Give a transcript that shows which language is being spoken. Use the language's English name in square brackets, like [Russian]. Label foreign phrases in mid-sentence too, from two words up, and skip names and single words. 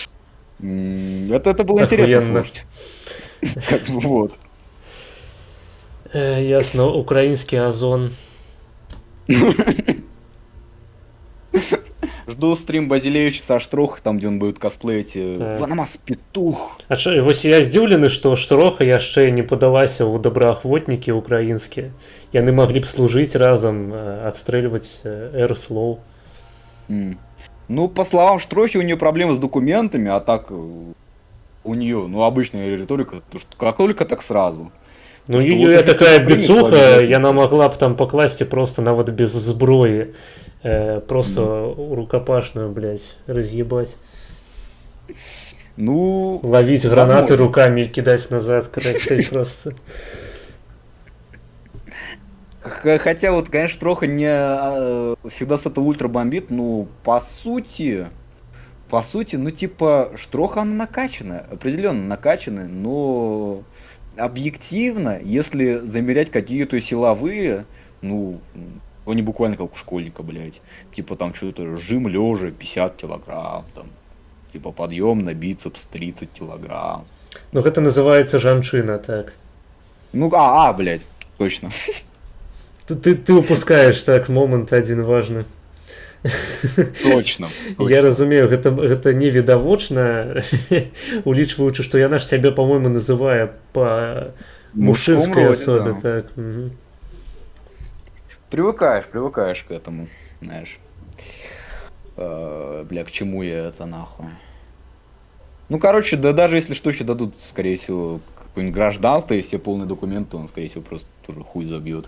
[Russian] Это было интересно слушать. Как бы вот. Ясно, украинский озон. Жду стрим Базилевича со Штроха, там, где он будет косплеить Ванамас Петух. А что, [Belarusian] вось я здзіўлены, што Штроха яшчэ не падалася ў добраахвотнікі украінскія. Яны маглі б служыць разам, адстрэльваць Эрслоу. [Russian] Ну, по словам Штрохи, у нее проблемы с документами, а так у нее, ну, обычная риторика, что как только, так сразу. [Belarusian] Ну, [Russian] я такая бицуха, [Belarusian] яна могла б там покласти просто нават без зброі. [Russian] Просто рукопашную, блядь, разъебать. Ну... Ловить гранаты руками и кидать назад, короче, просто. Хотя вот, конечно, Штроха не всегда с этого ультра бомбит, ну, по сути, ну, типа, Штроха она накачанная, определенно накачанная, но... Объективно, если замерять какие-то силовые, ну, Они буквально как у школьника, блядь. Типа там что-то жим лежа 50 килограмм, там. Типа подъем на бицепс 30 килограмм. [Belarusian] Ну, гэта называецца жанчына, так. [Russian] Ну, блядь, точно. [Belarusian] Ты упускаеш так момант адзін важны. [Russian] Точно. [Belarusian] Я разумею, гэта невідавочна, улічваючы, што яна ж сябе, па-мойму, называе па мужчынскай роде, асобе, да. так. Мгм. [Russian] Привыкаешь к этому, знаешь. Бля, к чему я это нахуй? Ну, короче, да даже если что, еще дадут, скорее всего, какое-нибудь гражданство и все полные документы, он, скорее всего, просто тоже хуй забьет.